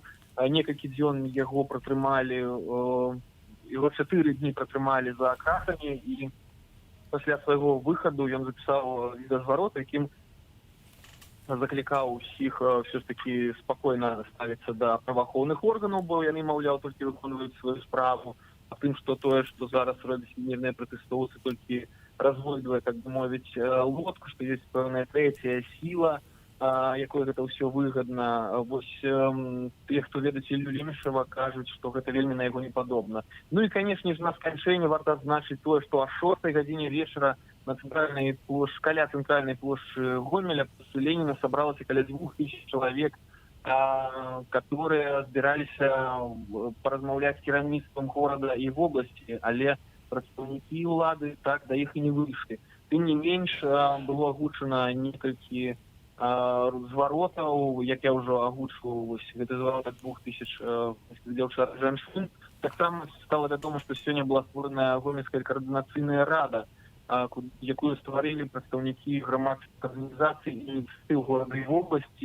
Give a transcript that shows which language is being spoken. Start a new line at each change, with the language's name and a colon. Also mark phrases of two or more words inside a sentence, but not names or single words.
Belarusian: Некалькі дзён яго пратрымалі, яго 4 дні пратрымалі за кратамі, і пасля свайго выхаду ён запісаў відэазварот, якім заклікаў усіх
Russian: все ж таки
Belarusian: спакойна ставіцца да праваахоўных органаў, бо яны, маўляў, толькі выконваюць сваю справу, а тым, што тое, што зараз робяць мірныя пратэстоўцы, толькі развойдвае, так бы мовіць, лодку, што ёсць пэўная трэцяя сіла, якой гэта ўсё выгадна. Вось тыя, хто ведаюць Іллю Лемешева, кажуць, што гэта вельмі на яго не падобна. Ну і, канешне ж, на сканчэнне варта адзначыць тое, што о 6 гадзіне вечара
Russian: на центральной площади, каля центральной площади Гомеля после Ленина собралось около 2000 человек, которые собирались поразмаўлять с кіраўніцтвам города и в области,
Belarusian: але прадстаўнікі улады так до іх и не вышли. Тым не менш, было агучана некалькі зваротаў, як я уже агучваў, гэта зварот от 2000 дзяўчат-жанчын. Таксама стало вядома, што сёння была створана Гомельская координацыйная рада, якую стварылі прадстаўнікі грамадскіх арганізацый і ініцыятыў горада і вобласці.